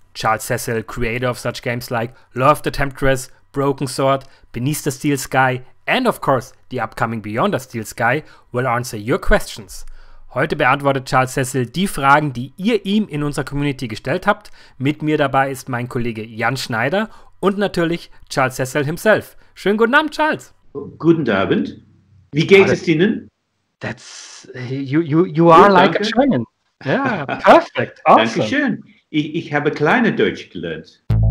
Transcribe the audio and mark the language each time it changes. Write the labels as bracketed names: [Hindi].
[English] Charles Cecil, creator of such games like Love the Temptress, Broken Sword, Beneath the Steel Sky, and of course the upcoming Beyond the Steel Sky, will answer your questions. [German] Heute beantwortet Charles Cecil die Fragen, die ihr ihm in unserer Community gestellt habt. Mit mir dabei ist mein Kollege Jan Schneider und natürlich Charles Cecil himself. Schönen guten Abend, Charles. Guten Abend. Wie geht es Ihnen? [English] That's you are like a German. Yeah, perfect. Awesome. [German] Dankeschön. Ich habe kleine Deutsch gelernt.